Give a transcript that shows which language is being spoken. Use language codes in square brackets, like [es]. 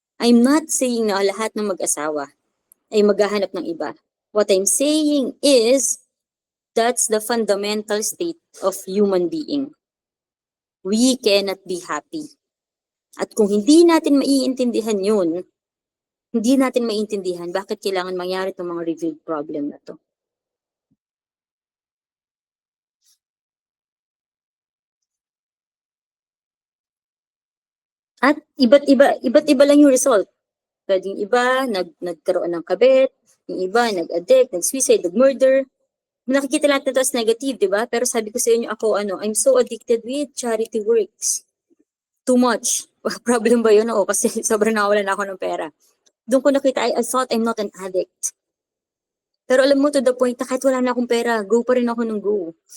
[en] I'm not saying [tl] na lahat ng mag-asawa ay maghahanap ng iba. [en] What I'm saying is that's the fundamental state of human being. We cannot be happy. [tl] At kung hindi natin maiintindihan yun, hindi natin maiintindihan bakit kailangan mangyari itong mga revealed problem na to. At iba't iba lang yung result. Pwedeng iba, nagkaroon ng kabit, yung iba, nag-addict, nag-suicide, nag-murder. Nakikita natin ito as negative, di ba? Pero sabi ko sa inyo, ako, [en] I'm so addicted with charity works. Too much. [tl] Problem ba yun? Oo, kasi sobrang nawalan ako ng pera. Doon ko nakita, [en] I thought I'm not an addict. [tl] Pero alam mo, to the point na kahit wala na akong pera, go pa rin ako ng go.